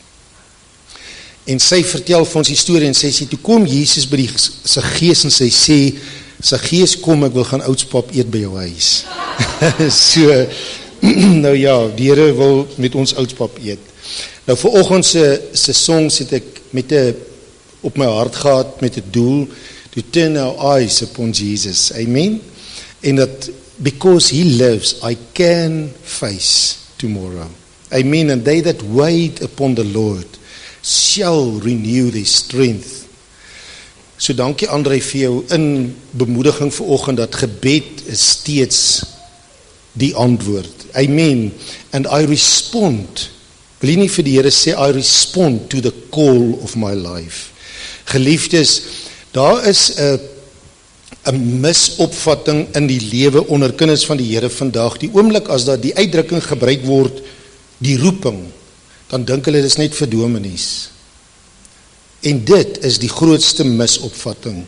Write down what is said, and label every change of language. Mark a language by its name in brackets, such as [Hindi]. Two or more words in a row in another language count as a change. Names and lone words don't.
[Afrikaans] En sy vertel vir ons die storie, en sy sê, toe kom Jesus by die Saggeus, en sy sê, Saggeus kom, ek wil gaan Oudspap eet by jou huis. So, nou ja, die Here wil met ons Oudspap eet. Nou vanoggend se songs het ek op my hart gehad, met 'n doel, [English] to turn our eyes upon Jesus, amen, en that because he lives, I can face tomorrow, amen, and they that wait upon the Lord, shall renew their strength. [Afrikaans] So dankie André vir jou in bemoediging vanoggend, dat gebed is steeds die antwoord, [English] amen, and I respond, [Afrikaans] wil jy nie vir die Here sê, [English] I respond to the call of my life. [Afrikaans] Geliefdes, daar is 'n misopvatting in die lewe onder kinders van die Here vandag, die oomblik as dat die uitdrukking gebruik word, die roeping, dan dink hulle dis net vir dominees. En dit is die grootste misopvatting.